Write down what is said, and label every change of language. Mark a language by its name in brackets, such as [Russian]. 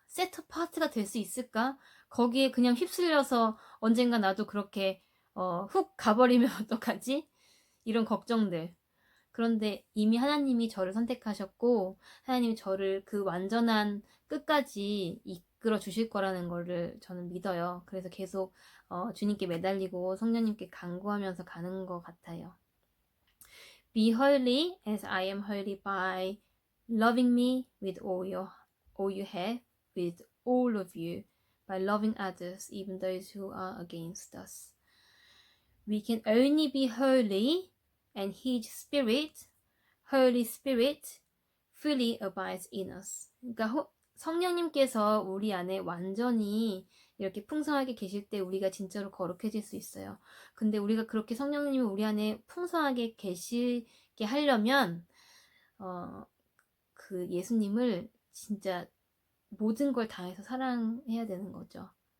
[Korean] 세트 파트가 될 수 있을까? 거기에 그냥 휩쓸려서 언젠가 나도 그렇게 훅 가버리면 어떡하지? 이런 걱정들. 그런데 이미 하나님이 저를 선택하셨고 하나님이 저를 그 완전한 끝까지 이끌어 주실 거라는 거를 저는 믿어요. 그래서 계속 주님께 매달리고 성령님께 간구하면서 가는 것 같아요. [English] Be holy as I am holy by loving me with all you have, with all of you, by loving others, even those who are against us. We can only be holy and His Spirit, Holy Spirit, fully abides in us. [Korean] 그러니까 성령님께서 우리 안에 완전히 이렇게 풍성하게 계실 때 우리가 진짜로 거룩해질 수 있어요. 근데 우리가 그렇게 성령님이 우리 안에 풍성하게 계시게 하려면 그 예수님을 진짜 모든 걸 다해서 사랑해야 되는 거죠.